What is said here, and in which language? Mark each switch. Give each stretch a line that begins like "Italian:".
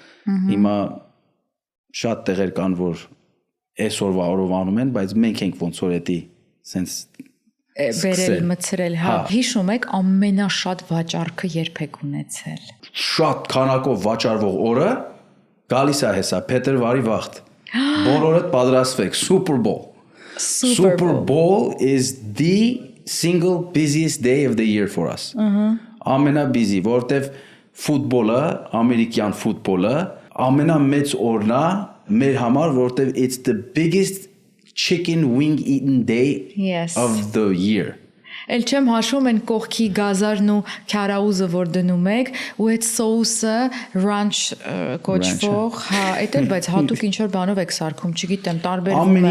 Armenian: Հիմա շատ տեղեր կան, որ այսօրվա օրով անում են, բայց մենք ենք ոնց որ էդի sense բերել մցրել, հա։ Հիշում եք ամենաշատ վաճառքը երբ եք ունեցել։ Շատ քանակով վաճառվող օրը գալիս է հեսա փետրվարի վաղտ։ Բոլորդ պատրաստվեք Super Bowl.
English: Super Bowl is the single busiest day of the year for us.
Armenian: Ամենաբիզի, որտեվ ֆուտբոլը, ամերիկյան ֆուտբոլը ամենամեծ օրն է մեր համար, որտեվ
English: it's the biggest chicken wing eaten day of the year.
Armenian: Էլ չեմ հաշվում են կողքի գազարն ու քարաուզը, որ դնում եք, ու այդ սոուսը ranch կոչվող, հա, այդ էլ բայց հատուկ ինչ որ բանով եք սարքում, չգիտեմ, տարբերվում է։